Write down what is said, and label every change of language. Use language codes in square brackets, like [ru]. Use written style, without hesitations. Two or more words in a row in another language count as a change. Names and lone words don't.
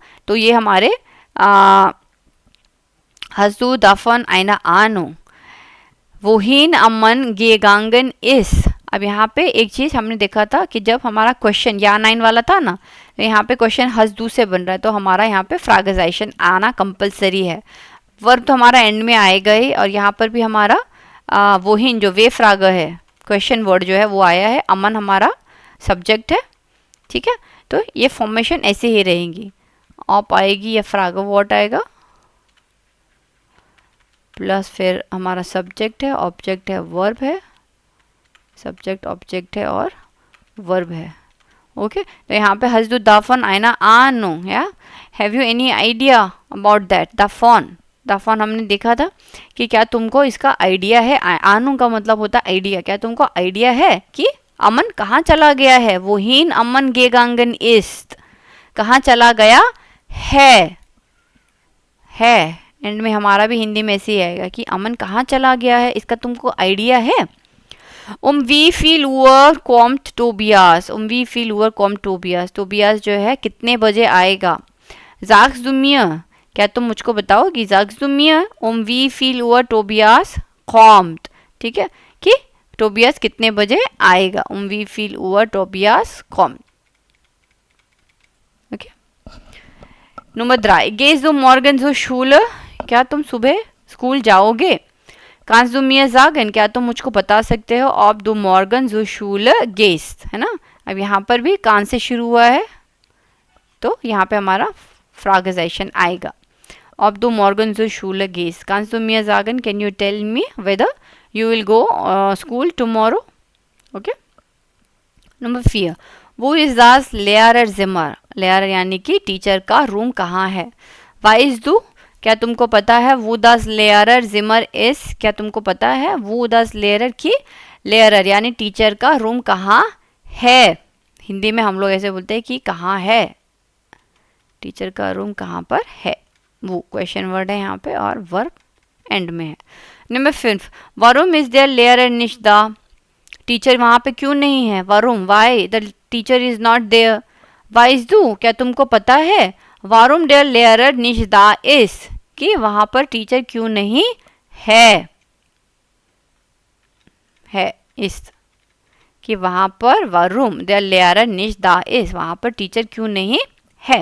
[hi] तो ये हमारे [de] hast du davon eine Ahnung? wohin Amman gegangen ist? [hi] अब यहाँ पे एक चीज हमने देखा था कि जब हमारा क्वेश्चन या 9 वाला था ना, तो यहाँ पे क्वेश्चन [de] hast du [hi] से बन रहा है, तो हमारा यहाँ पे फ्रागेजाइजेशन आना कंपलसरी है। वर्ब तो हमारा एंड में आएगा ही, और यहाँ पर भी हमारा wohin जो [de] W-Frage [hi] है, [en] question word [hi] जो है वो आया है, अमन हमारा सब्जेक्ट है, ठीक है। तो ये फॉर्मेशन ऐसे ही रहेंगी, ऑप आएगी या फ्राग वर्ड आएगा, प्लस फिर हमारा सब्जेक्ट है, ऑब्जेक्ट है, वर्ब है, सब्जेक्ट ऑब्जेक्ट है और वर्ब है। ओके, तो यहाँ पे [de] hast du davon eine Ahnung, [en] या have you any idea about that? [hi] दाफॉन हमने देखा था कि क्या तुमको इसका आइडिया है। आनू का मतलब होता है आइडिया। क्या तुमको आइडिया है कि अमन कहाँ चला गया है? [de] wohin अमन gegangen ist, [hi] कहाँ चला गया है एंड में हमारा भी हिंदी में ऐसे ही आएगा कि अमन कहाँ चला गया है, इसका तुमको आइडिया है। [de] wie viel Uhr kommt Tobias? wie viel Uhr kommt Tobias? [hi] टोबियास जो है कितने बजे आएगा? [de] sagst du mir, [hi] क्या तुम मुझको बताओगी? [de] sagst du mir wie viel Uhr Tobias kommt? [hi] ठीक है, कि टोबियास कितने बजे आएगा, [de] wie viel Uhr Tobias kommt। [hi] ओके, नंबर 3, [de] gehst du morgen zur Schule? [hi] क्या तुम सुबह स्कूल जाओगे? [de] kannst du mir sagen, [hi] क्या तुम मुझको बता सकते हो? [de] ob du morgen zur Schule gehst, [hi] है ना। अब यहाँ पर भी कान से शुरू हुआ है, तो यहाँ पे हमारा फ्रागेजाइजेशन आएगा। [de] ob du morgen zur Schule gehst, kannst du mir sagen, [en] can you tell me whether you will go school tomorrow? [de] okay, नंबर 4, wo ist das Lehrerzimmer? [hi] लेयर यानी कि टीचर का रूम कहाँ है? [de] weißt du, [hi] क्या तुमको पता है? [de] वो das Lehrerzimmer ist, [hi] क्या तुमको पता है? [de] वो das Lehrer [hi] की लेयर यानी टीचर का रूम कहाँ है? हिंदी में हम लोग ऐसे बोलते हैं कि कहाँ है, टीचर का रूम कहाँ पर है। वो [en] question word [hi] है यहाँ पे और वर्ब एंड में है। नंबर 5, [de] warum ist der Lehrer nicht da? [hi] टीचर वहाँ पे क्यों नहीं है? [de] warum, [en] why the teacher is not there? [de] weißt du, [hi] क्या तुमको पता है? [de] warum der Lehrer nicht da ist, [hi] कि वहाँ पर टीचर क्यों नहीं है इस, कि वहाँ पर [de] warum der Lehrer nicht da ist, [hi] वहाँ पर टीचर क्यों नहीं है।